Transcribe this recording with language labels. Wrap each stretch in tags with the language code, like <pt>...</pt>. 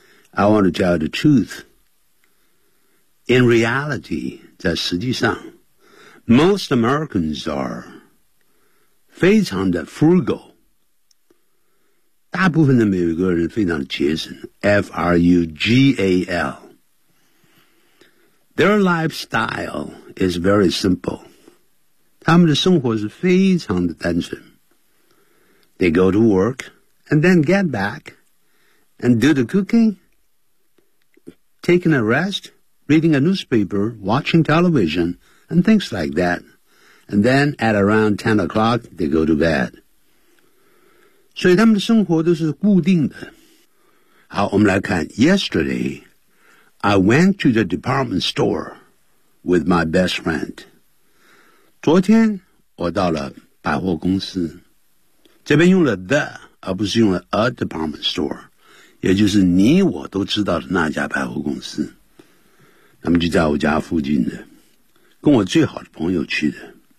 <en>I want to tell you the truth. In reality, 在实际上 most Americans are 非常的 frugal.</en> <zh>大部分的美国人非常的节省 F-R-U-G-A-L.</zh> <en>Their lifestyle is very simple.</en> <zh>他们的生活是非常的单纯。</zh> <en>They go to work and then get back and do the cooking, taking a rest, reading a newspaper, watching television, and things like that. And then at around 10 o'clock, they go to bed.</en> <zh>所以他们的生活都是固定的。好，我们来看。</zh> <en>Yesterday, I went to the department store with my best friend.</en> <zh>昨天我到了百货公司，这边用了 the 而不是用了 a department store, 也就是你我都知道的那家百货公司，他们就在我家附近的，跟我最好的朋友去的。</zh>